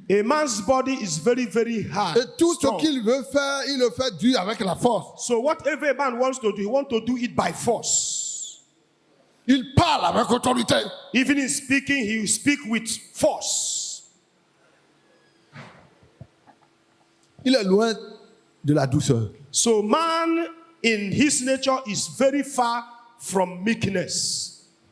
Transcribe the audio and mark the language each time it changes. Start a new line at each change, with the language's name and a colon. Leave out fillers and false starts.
English: A man's body is very, very hard.
French: Et tout ce
English: strong.
French: qu'il veut faire, il le fait dur avec la force.
English: So whatever a man wants to do, he wants to do it by force.
French: Il parle avec autorité.
English: Even in speaking, he will speak with force.
French: Il est loin de la douceur.
English: So man in his nature is very far from meekness.